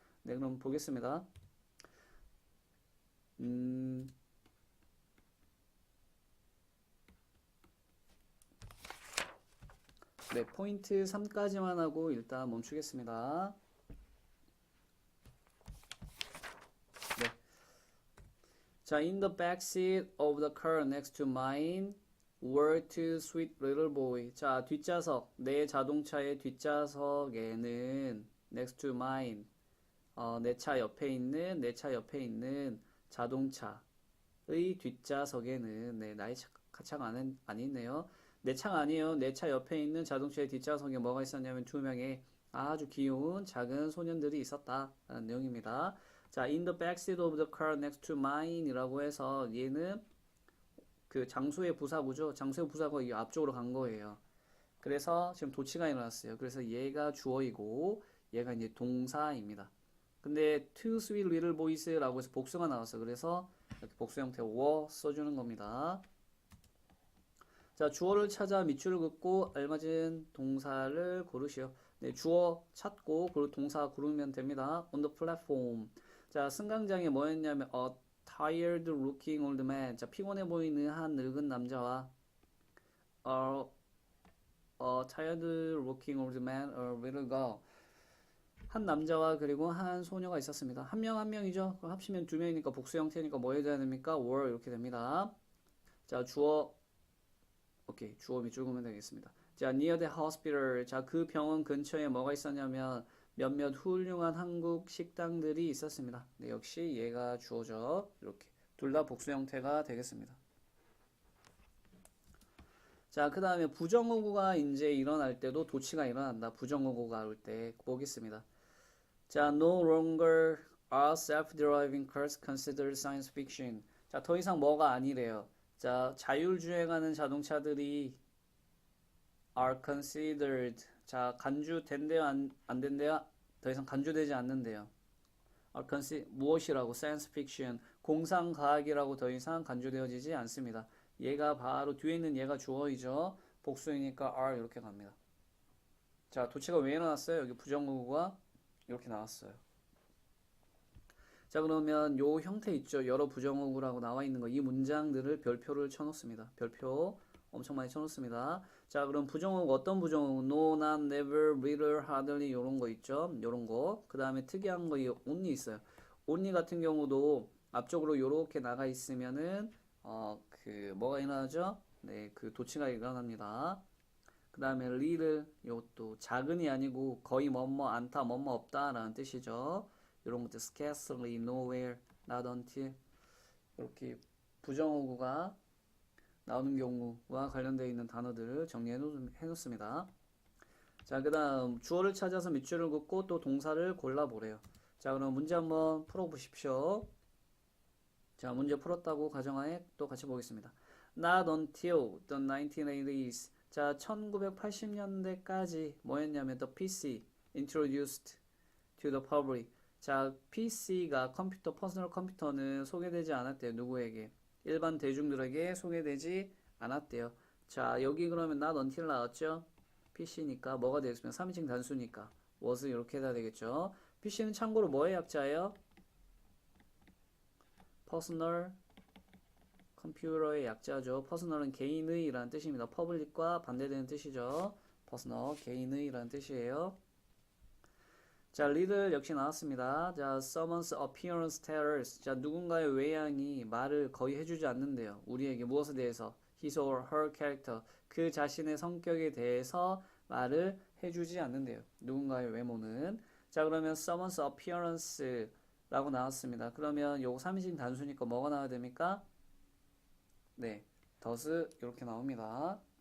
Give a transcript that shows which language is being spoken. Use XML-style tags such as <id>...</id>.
<ko>네, 그럼 보겠습니다. 네, 포인트 3까지만 하고 일단 멈추겠습니다. 네.</ko> <en>자, in the back seat of the car next to mine were two sweet little boy.</en> <ko>자, 뒷좌석, 내 자동차의 뒷좌석에는</ko> <en>next to mine,</en> <ko>내 차 옆에 있는 자동차의 뒷좌석에는 네, 나의 차가 안 있네요. 내 차가 아니에요. 내 차 옆에 있는 자동차의 뒷좌석에 뭐가 있었냐면 두 명의 아주 귀여운 작은 소년들이 있었다라는 내용입니다. 자,</ko> <en>in the backseat of the car next to mine</en> <ko>이라고 해서 얘는 그 장소의 부사구죠. 장소의 부사가 이 앞쪽으로 간 거예요. 그래서 지금 도치가 일어났어요. 그래서 얘가 주어이고 얘가 이제 동사입니다. 근데</ko> <en>two sweet little boys</en> <ko>라고 해서 복수가 나왔어. 그래서 이렇게 복수 형태 were 써주는 겁니다. 자, 주어를 찾아 밑줄을 긋고 알맞은 동사를 고르시오. 네, 주어 찾고 그리고 동사 고르면 됩니다.</ko> <en>on the platform.</en> <ko>자, 승강장에 뭐였냐면</ko> <en>a tired looking old man.</en> <ko>자, 피곤해 보이는 한 늙은 남자와</ko> <en>a tired looking old man, a little girl.</en> <ko>한 남자와 그리고 한 소녀가 있었습니다. 한 명 한 명이죠. 그럼 합치면 두 명이니까 복수 형태니까 뭐 해줘야 됩니까? were 이렇게 됩니다. 자, 주어 오케이, 주어 밑줄 그으면 되겠습니다.</ko> <en>자, near the hospital.</en> <ko>자, 그 병원 근처에 뭐가 있었냐면 몇몇 훌륭한 한국 식당들이 있었습니다. 네, 역시 얘가 주어죠. 이렇게 둘 다 복수 형태가 되겠습니다. 자, 그 다음에 부정어구가 이제 일어날 때도 도치가 일어난다. 부정어구가 올 때 보겠습니다.</ko> <en>자, no longer are self-driving cars considered science fiction.</en> <ko>자, 더 이상 뭐가 아니래요. 자, 자율주행하는 자동차들이</ko> <en>are considered.</en> <ko>자, 간주된대요, 안 된대요? 더 이상 간주되지 않는데요.</ko> <en>are 무엇이라고? science fiction.</en> <ko>공상과학이라고 더 이상 간주되어지지 않습니다. 얘가 바로 뒤에 있는 얘가 주어이죠. 복수이니까 are 이렇게 갑니다. 자, 도치가 왜 일어났어요? 여기 부정어구가 이렇게 나왔어요. 자, 그러면 요 형태 있죠. 여러 부정어구라고 나와 있는 거. 이 문장들을 별표를 쳐놓습니다. 별표 엄청 많이 쳐놓습니다. 자, 그럼 부정어구 어떤 부정어구?</ko> <en>No, not, never, little, hardly</en> <ko>요런 거 있죠. 요런 거. 그 다음에 특이한 거 이 only 있어요. only 같은 경우도 앞쪽으로 요렇게 나가 있으면은 뭐가 일어나죠? 네, 그 도치가 일어납니다. 그 다음에 little 요것도 작은이 아니고 거의 뭐뭐 않다, 뭐뭐 없다 라는 뜻이죠. 이런 것들</ko> <en>scarcely, nowhere, not until</en> <ko>이렇게 부정어구가 나오는 경우와 관련되어 있는 단어들을 정리해 놓습니다. 자, 그 다음 주어를 찾아서 밑줄을 긋고 또 동사를 골라보래요. 자, 그럼 문제 한번 풀어보십시오. 자, 문제 풀었다고 가정하에 또 같이 보겠습니다.</ko> <en>Not until the 1980s.</en> <ko>자, 1980년대까지 뭐였냐면</ko> <en>the PC introduced to the public.</en> <ko>자, PC가 컴퓨터, 퍼스널 컴퓨터는 소개되지 않았대요. 누구에게? 일반 대중들에게 소개되지 않았대요. 자, 여기 그러면 not until 나왔죠? PC니까 뭐가 되겠으면 3인칭 단수니까 was 이렇게 해야 되겠죠? PC는 참고로 뭐의 약자예요? 퍼스널 컴퓨터의 약자죠. 퍼스널은 개인의 라는 뜻입니다. 퍼블릭과 반대되는 뜻이죠. 퍼스널, 개인의 라는 뜻이에요. 자, 리들 역시 나왔습니다.</ko> <en>자, someone's appearance tells.</en> <ko>자, 누군가의 외양이 말을 거의 해주지 않는데요. 우리에게 무엇에 대해서?</ko> <en>his or her character.</en> <ko>그 자신의 성격에 대해서 말을 해주지 않는데요. 누군가의 외모는. 자, 그러면 someone's appearance 라고 나왔습니다. 그러면 요거 3인칭 단수니까 뭐가 나와야 됩니까? 네, does 이렇게 나옵니다.</ko>